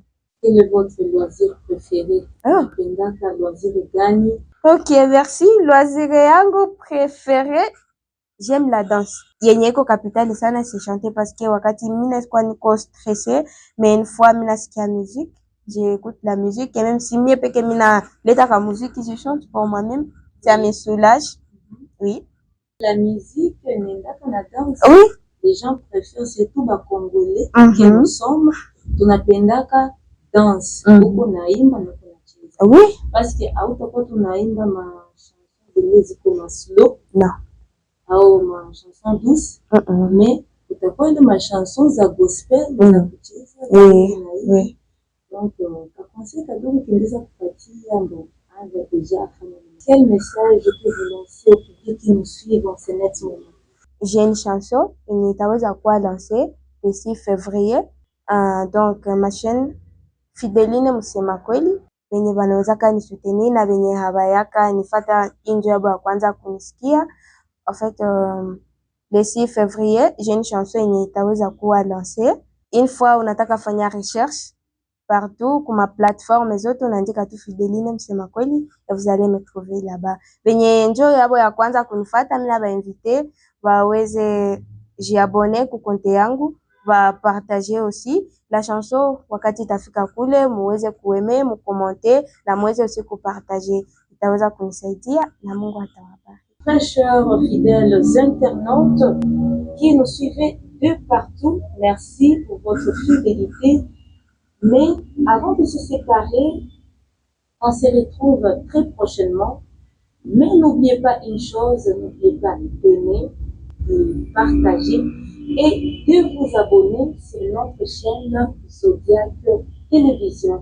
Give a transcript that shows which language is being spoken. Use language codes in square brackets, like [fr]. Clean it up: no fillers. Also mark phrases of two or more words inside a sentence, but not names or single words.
[fr] Quel est votre loisir préféré? [sw] Unapendaka loisir gani? [fr] Ok, merci. Loisir yangu préféré, j'aime la danse. [sw] Yenye iko kapitali sana [fr] c'est chanter parce que [sw] wakati mimi nakuwa niko [fr] stressé, mais une fois [sw] mimi nasikia [fr] musique, j'écoute la musique et même si [sw] mimi peke mimi na leta ka [fr] musique, je chante pour moi-même, ça me soulage. Oui. La musique, na danse. Oui. Les gens préfèrent surtout ba Congolais qui nous sommes, tunapendaka danse. [sw] Uko naimba na kunacheza. [fr] Oui. Parce que [sw] hautakuwa tunaimba ma chanson zenye ziko ma slow. [fr] Non. Au ma chanson douce. [sw] Mais utakuwa ile ma chanson za gospel za kucheza. [fr] Oui. [sw] Donc, ka conseil kadogo kinaweza kupatia ndo anza déjà fanya. [fr] Quel message que vous lancez au public qui nous suit en ce moment? J'ai une chanson [sw] yenye itaweza kuwa [fr] lancée le 6 février. [sw] Donc ma chaîne Fideline Musema Kweli, wenye wanaweza kanisutenir na wenye habayaka nifata injo yabo ya kwanza kunisikia. En fait, le 6 février, j'ai une chanson yenye itaweza kuwa lancée une fois unataka fanya recherche partout kuma plateforme zote unaandika tu Fideline Msema Kweli et vous allez me trouver là-bas. Benye njo yabo ya kwanza kunifuata, mimi naba invite waweze jiabone ku konte yangu, [fr] va partager aussi la chanson [sw] wakati itafika kule, muweze kueme, mukommente na muweze aussi kupartager, itaweza kunisaidia na Mungu atawabariki. [fr] Très chers fidèles internautes qui nous suivez de partout, merci pour votre fidélité. Mais avant de se séparer, on se retrouve très prochainement. Mais n'oubliez pas une chose, n'oubliez pas d'aimer, de partager et de vous abonner sur notre chaîne Zodiac Télévision.